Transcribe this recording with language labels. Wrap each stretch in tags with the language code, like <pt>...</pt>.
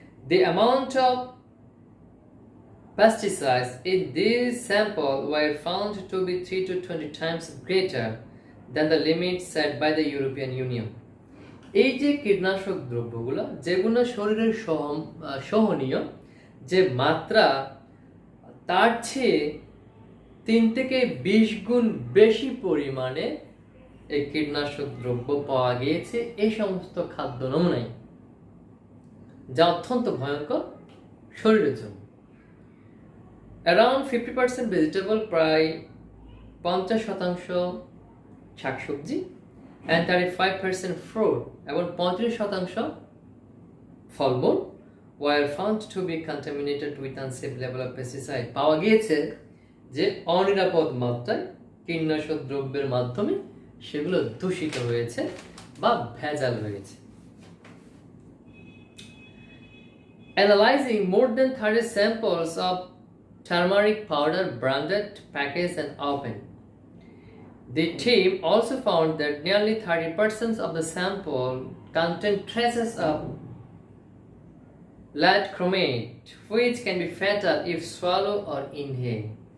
<en>The amount of pesticides in these samples were found to be 3 to 20 times greater than the limit set by the European Union.</en> <bn>এই যে কীটনাশক দ্রব্যগুলো যেগুলো শরীরের সহনীয় যে মাত্রা তার চেয়ে 3 থেকে 20 গুণ বেশি পরিমাণে এই কীটনাশক দ্রব্য পাওয়া গিয়েছে এই সমস্ত খাদ্য নমুনায়, যা অত্যন্ত ভয়ঙ্কর শরীরের জন্য।</bn> <en>around 50% vegetable,</en> <bn>প্রায় 50% শাকসবজি,</bn> <en>and 35% fruit</en> <bn>এবং 35% ফলমূল</bn> <en>were found to be contaminated with unsafe level of pesticide।</en> <bn>পাওয়া গিয়েছে যে অনিরাপদ মাত্রায় কীটনাশক দ্রব্যের মাধ্যমে সেগুলো দূষিত হয়েছে বা ভেজাল হয়েছে।</bn> <en>Analyzing more than 30 samples of turmeric powder branded, packaged and opened, the team also found that nearly 30% of the sample contained traces of lead chromate, which can be fatal if swallowed or inhaled.</en>